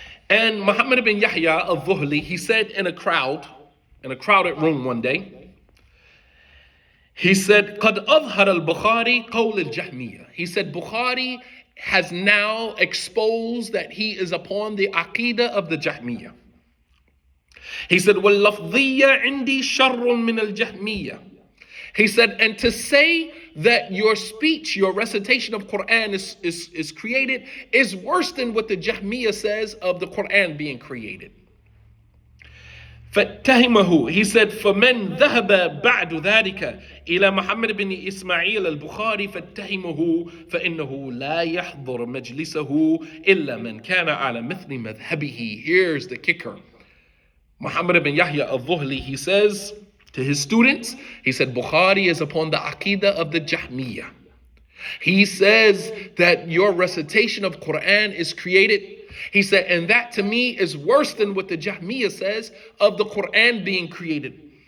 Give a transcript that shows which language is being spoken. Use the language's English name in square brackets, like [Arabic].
[English] And Muhammad ibn Yahya al-Dhuhli, he said in a crowded room one day, he said, [Arabic] قَدْ أَظْهَرَ الْبُخَارِ قَوْلَ الْجَهْمِيَّةِ. [English] He said, Bukhari has now exposed that he is upon the aqidah of the Jahmiyyah. He said, [Arabic] وَاللَّفْظِيَّ عِنْدِي شَرٌّ مِنَ الْجَهْمِيَّةِ. [English] He said, and to say that your speech, your recitation of Quran is created is worse than what the Jahmiyyah says of the Quran being created. [Arabic] فاتهمه. [English] He said, [Arabic] فمن ذهب بعد ذلك إلى محمد بن إسماعيل البخاري فاتهمه فإنه لا يحضر مجلسه إلا من كان على مثل مذهبه. [English] Here's the kicker. Muhammad ibn Yahya al-Dhuhli, he says to his students, he said, Bukhari is upon the aqidah of the Jahmiyyah. He says that your recitation of Quran is created. He said, and that to me is worse than what the Jahmiyyah says of the Quran being created.